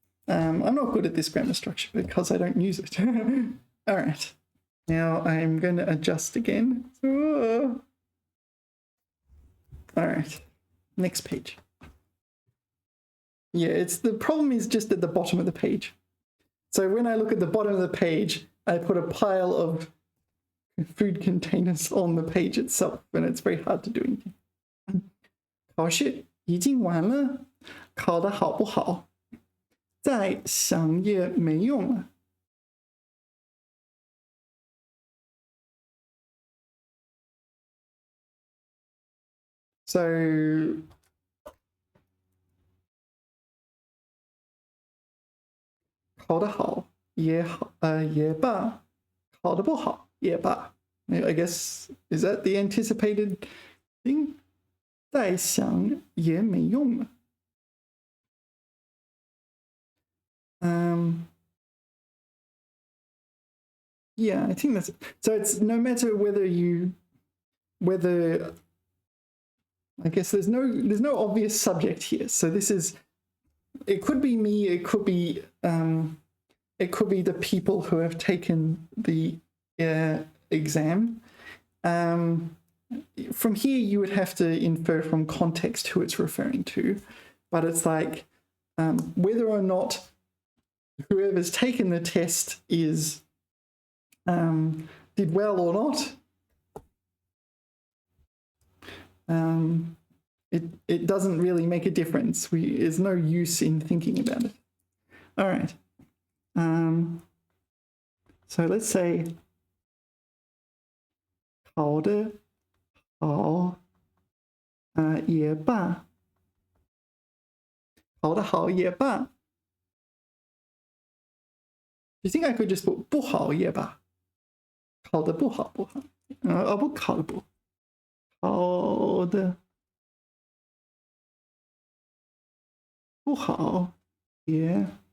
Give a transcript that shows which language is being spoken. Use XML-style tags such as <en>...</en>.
<en>I'm not good at this grammar structure because I don't use it. All right, now I'm going to adjust again. All right, next page. Yeah, the problem is just at the bottom of the page. So when I look at the bottom of the page, I put a pile of food containers on the page itself, and it's very hard to do anything.</en> <zh>考试已经完了，考得好不好，再想也没用了。 So考得好也好，也罢，考得不好也罢。</zh> <en>I guess is that the anticipated thing?</en> <zh>再想也没用了。</zh> <en>Yeah, I think that's so. It's no matter whether I guess there's no obvious subject here. So this is, it could be me, it could be the people who have taken the exam. From here, you would have to infer from context who it's referring to, but it's like whether or not whoever's taken the test is did well or not. It doesn't really make a difference. There's no use in thinking about it. All right. So let's say</en> <zh>考得好也罢，考得好也罢。</zh> <en>You think I could just put</en> <zh>不好也罢？考得不好不好，不考得不，考得不好也。</zh>